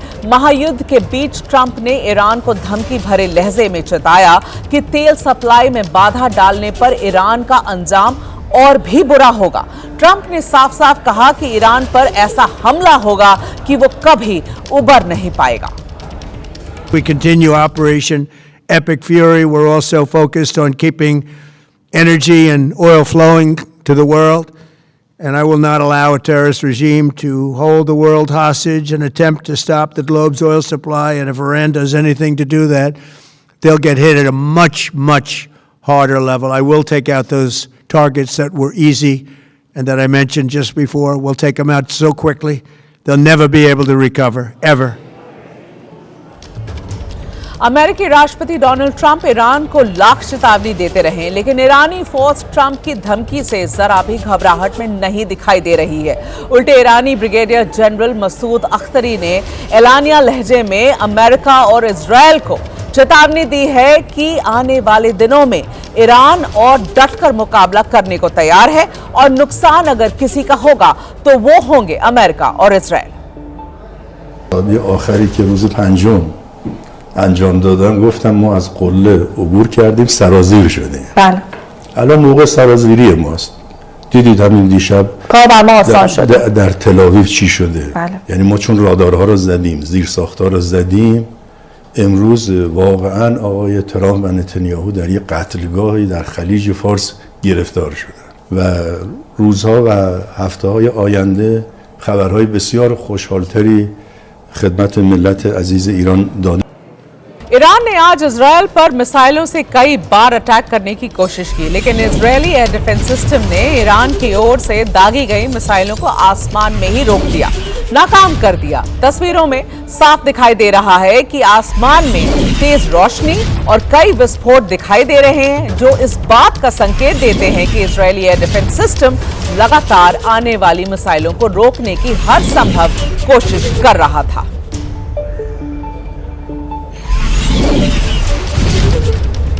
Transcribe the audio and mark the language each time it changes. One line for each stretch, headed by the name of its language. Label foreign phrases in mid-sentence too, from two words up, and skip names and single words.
Hindi: महायुद्ध के बीच ट्रंप ने ईरान को धमकी भरे लहजे में चेताया कि तेल सप्लाई में बाधा डालने पर ईरान का अंजाम और भी बुरा होगा। ट्रंप ने साफ साफ कहा कि ईरान पर ऐसा हमला होगा कि वो कभी उबर नहीं पाएगा।
English: We continue Operation Epic Fury. We're also focused on keeping energy and oil flowing to the world. And I will not allow a terrorist regime to hold the world hostage and attempt to stop the globe's oil supply. And if Iran does anything to do that, they'll get hit at a much, much harder level. I will take out those targets that were easy and that I mentioned just before. We'll take them out so quickly, they'll never be able to recover, ever.
Hindi: अमेरिकी राष्ट्रपति डोनाल्ड ट्रंप ईरान को लाख चेतावनी देते रहे, लेकिन ईरानी फौज ट्रंप की धमकी से जरा भी घबराहट में नहीं दिखाई दे रही है। उल्टे ईरानी ब्रिगेडियर जनरल मसूद अख्तरी ने एलानिया लहजे में अमेरिका और इजराइल को चेतावनी दी है कि आने वाले दिनों में ईरान और डटकर मुकाबला करने को तैयार है और नुकसान अगर किसी का होगा तो वो होंगे अमेरिका और इजराइल।
Persian: انجام دادن گفتم ما از قله عبور کردیم سرازیر شدیم. بله. الان موقع سرازیری ماست. دیدید همین دیشب کار بر ما آسان شده. در تل چی شده؟ بله. یعنی ما چون رادارها رو زدیم، زیر ساخت‌ها رو زدیم، امروز واقعا آقای ترامپ و نتانیاهو در یک قتلگاهی در خلیج فارس گرفتار شدن و روزها و هفته‌های آینده خبرهای بسیار خوشحالتری خدمت ملت عزیز ایران دادیم.
Hindi: ईरान ने आज इजराइल पर मिसाइलों से कई बार अटैक करने की कोशिश की, लेकिन इजरायली
English: air defense system
Hindi: ने ईरान की ओर से दागी गई मिसाइलों को आसमान में ही रोक दिया, नाकाम कर दिया। तस्वीरों में साफ दिखाई दे रहा है कि आसमान में तेज रोशनी और कई विस्फोट दिखाई दे रहे हैं, जो इस बात का संकेत देते हैं कि इजरायली
English: air defense system
Hindi: लगातार आने वाली मिसाइलों को रोकने की हर संभव कोशिश कर रहा था।